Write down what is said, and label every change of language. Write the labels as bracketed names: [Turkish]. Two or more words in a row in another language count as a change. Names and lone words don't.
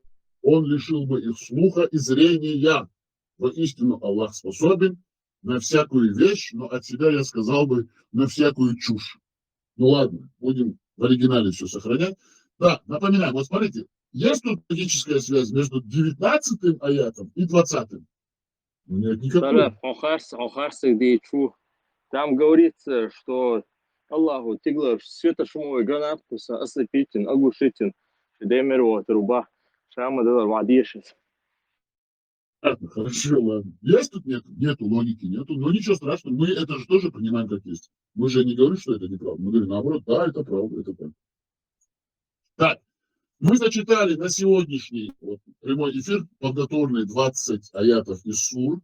[Russian] Он лишил бы их слуха и зрения. Воистину Аллах способен на всякую вещь, но от себя я сказал бы на всякую чушь. Ну ладно, будем в оригинале все сохранять. Да, напоминаю, вот смотрите, есть тут логическая связь между 19-м аятом и 20-м? Нет никакой. Там говорится, что Аллаху тигла светошумовой гранатус ослепителен, оглушителен, демерова труба, шама вадишец. Хорошо, ладно. Есть тут нету логики, нету. Но ничего страшного, мы это же тоже понимаем, как есть. Мы же не говорим, что это неправда. Мы говорим, наоборот, да, это правда, это так. Так, мы зачитали на сегодняшний вот, прямой эфир подготовленные 20 аятов из сур.